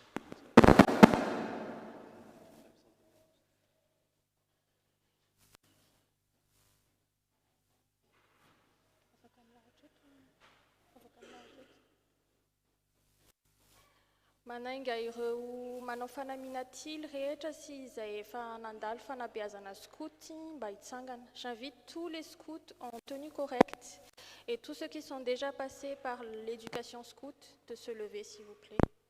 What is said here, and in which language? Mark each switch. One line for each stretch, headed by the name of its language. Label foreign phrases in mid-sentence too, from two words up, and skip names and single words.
Malagasy: Manainga ireo manao fanamiana tily rehetra sy izay efa nandalo fanabeazana scout mba hitsangana.
French: J'invite tous les scouts en tenue correcte et tous ceux qui sont déjà passés par l'éducation scout de se lever s'il vous plaît.